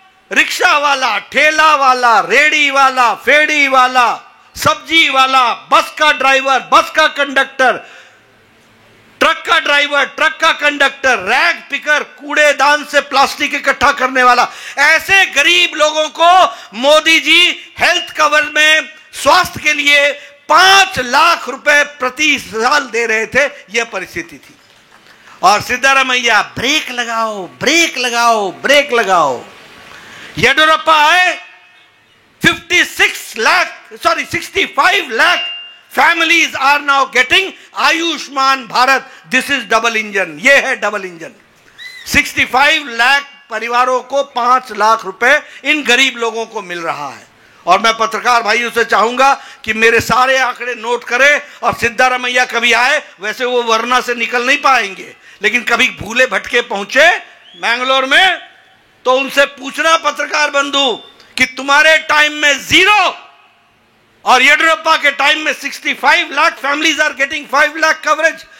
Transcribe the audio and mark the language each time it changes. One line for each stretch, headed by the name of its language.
Hindi: Rickshaw वाला, ठेला वाला, रेडी वाला, फेड़ी वाला, सब्जी वाला, बस का ड्राइवर, बस का कंडक्टर, ट्रक का ड्राइवर, ट्रक का कंडक्टर, रैग पिकर, कूड़ेदान से प्लास्टिक इकट्ठा करने वाला, ऐसे गरीब लोगों को मोदी जी हेल्थ कवर में स्वास्थ्य के लिए 5 लाख रुपए प्रति साल दे रहे थे। यह परिस्थिति थी। और सिद्धारमैया ब्रेक लगाओ, ब्रेक लगाओ, ब्रेक लगाओ। येडियुरप्पा आए,
English: 65 lakh families are now getting Ayushman Bharat. This is double engine,
Hindi: ये है डबल इंजन। 65 लाख परिवारों को 5 लाख रुपए इन गरीब लोगों को मिल रहा है। और मैं पत्रकार भाइयों से चाहूंगा कि मेरे सारे आंकड़े नोट करें, और सिद्धारमैया कभी आए, वैसे वो वरना से निकल नहीं पाएंगे, लेकिन कभी भूले भटके पहुंचे मैंगलोर में, तो उनसे पूछना पत्रकार बंधु कि तुम्हारे टाइम में 0 और येडियुरप्पा के टाइम में
English: 65 lakh families are getting 5 lakh coverage.